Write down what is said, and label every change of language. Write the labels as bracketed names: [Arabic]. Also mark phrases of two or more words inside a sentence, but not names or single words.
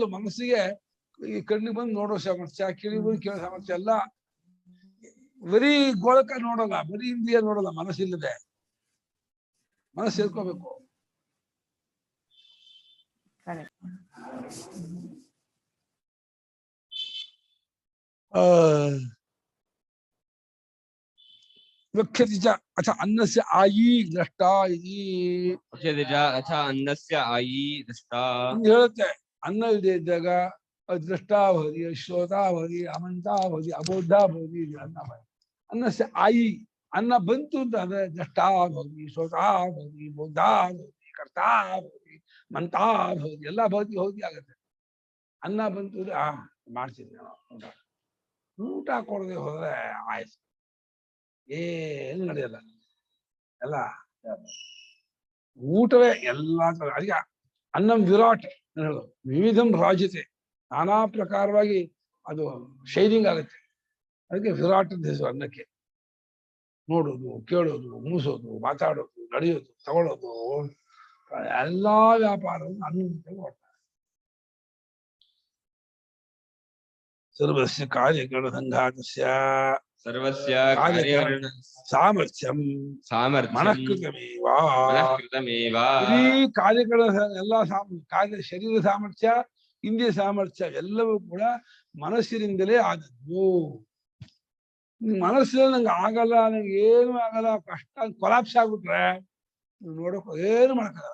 [Kannada] ಮನಸ್ಸಿಗೆ ಈ ಕಣ್ಣಿಗೆ ಬಂದು ನೋಡೋ ಸಾಮರ್ಥ್ಯ, ಕಿವಿ ಬಂದು ಕೇಳೋ ಸಾಮರ್ಥ್ಯ ಎಲ್ಲ ಬರೀ ಗೋಳಕ ನೋಡೋಲ್ಲ, ಬರೀ ಇಂದ್ರಿಯ ನೋಡೋಲ್ಲ. ಮನಸ್ಸಿಲ್ಲದೆ ಮನಸ್ಸು ಸೇರ್ಕೋಬೇಕು. [Sanskrit] ವಕ್ಷ್ಯತಿ ಚ ಅಥ ಅನ್ನಸ್ಯ ಆಯಿ ದ್ರಷ್ಟ ಇತಿ. ವಕ್ಷ್ಯತಿ ಚ ಅಥ ಅನ್ನಸ್ಯ ಆಯಿ ದ್ರಷ್ಟ. [Kannada] ಹೇಳುತ್ತೆ, ಅನ್ನ ಇಲ್ಲದೆ ಇದ್ದಾಗ ಅದು [Sanskrit] ದ್ರಷ್ಟ ಭವತಿ, ಶ್ರೋತ ಭವತಿ, ಅಮಂತ ಭವತಿ, ಅಬೋಧ ಭವತಿ. ಅನ್ನಸ್ಯ ಆಯಿ, [Kannada] ಅನ್ನ ಬಂತು ಅಂತ ಅಂದ್ರೆ [Sanskrit] ದ್ರಷ್ಟ ಭವತಿ, ಶ್ರೋತ ಭವತಿ, ಬೋಧ ಭವತಿ, ಕರ್ತಾ ಭವತಿ, ಮಂತಾ ಭವತಿ, ಎಲ್ಲ ಭವತಿ ಭವತಿ ಆಗತ್ತೆ. [Kannada] ಅನ್ನ ಬಂತು ಅಂದ್ರೆ ಮಾಡ್ತೀನಿ ಊಟ. ಊಟ ಕೊಡದೆ ಹೋದ್ರೆ ಆಯ್ತು, ಏನು ನಡೆಯಲ್ಲ. ಎಲ್ಲ ಊಟವೇ ಎಲ್ಲ. ಅದಕ್ಕೆ [Sanskrit] ಅನ್ನಂ ವಿರಾಟ್ [Kannada] ಹೇಳೋದು, [Sanskrit] ವಿವಿಧಂ ರಾಜ್ಯತೆ, [Kannada] ನಾನಾ ಪ್ರಕಾರವಾಗಿ ಅದು ಶೈನಿಂಗ್ ಆಗುತ್ತೆ. ಅದಕ್ಕೆ ವಿರಾಟ್ ಅಂತ ಹೆಸರು ಅನ್ನಕ್ಕೆ. ನೋಡೋದು, ಕೇಳೋದು, ಮೂಸೋದು, ಮಾತಾಡೋದು, ನಡೆಯೋದು, ತಗೊಳ್ಳೋದು, ಎಲ್ಲಾ ವ್ಯಾಪಾರವನ್ನು ಅನ್ನಕ್ಕೆ ಮಾಡ್ತಾರೆ. [Sanskrit] ಸರ್ವಸ್ಯ ಕಾರ್ಯಕರಣ ಸಂಘಾತಸ್ಯ ಸರ್ವಸ್ಯ ಸಾಮರ್ಥ್ಯಂ ಮನಃಕೃತಮೇವ. [Kannada] ಈ ಕಾರ್ಯಗಳ ಎಲ್ಲ ಕಾರ್ಯ, ಶರೀರ ಸಾಮರ್ಥ್ಯ, ಇಂದ್ರಿಯ ಸಾಮರ್ಥ್ಯ ಎಲ್ಲವೂ ಕೂಡ ಮನಸ್ಸಿನಿಂದಲೇ ಆದದ್ದು. ಮನಸ್ಸಿನಲ್ಲಿ ನಂಗೆ ಆಗಲ್ಲ, ನಂಗೆ ಏನು ಆಗಲ್ಲ, ಕಷ್ಟ ಕೊಲಾಪ್ಸ್ ಆಗ್ಬಿಟ್ರೆ ನೋಡಕ್ ಏನು ಮಾಡಕ್ಕಾಗಲ್ಲ.